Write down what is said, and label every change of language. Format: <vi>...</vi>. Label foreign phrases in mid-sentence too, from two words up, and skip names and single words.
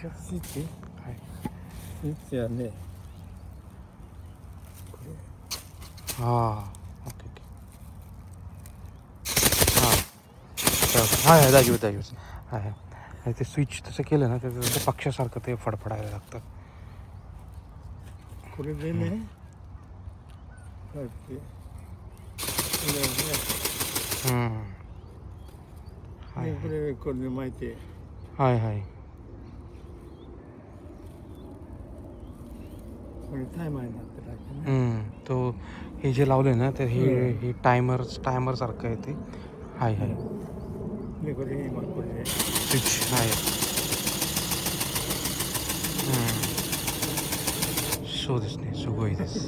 <ja>स्विचね。</ja> <mr>हां</mr> <en>okay okay</en> <mr>हां हां दाजी हां हां ते स्विच तसं केलं ना तर तसं पक्षासारखं ते फडफडायला लागतं.</mr> <ja>これでね、こうやってこれをね、でこれで巻いて、はい はいこれタイマーになってるわけね。</ja> <mr>तो हे जे लावले ना तर हे टायमर सारखं आहे ते.</mr> <ja>はい はいでこれ今これでスイッチ はい. そうですね、すごいです。</ja>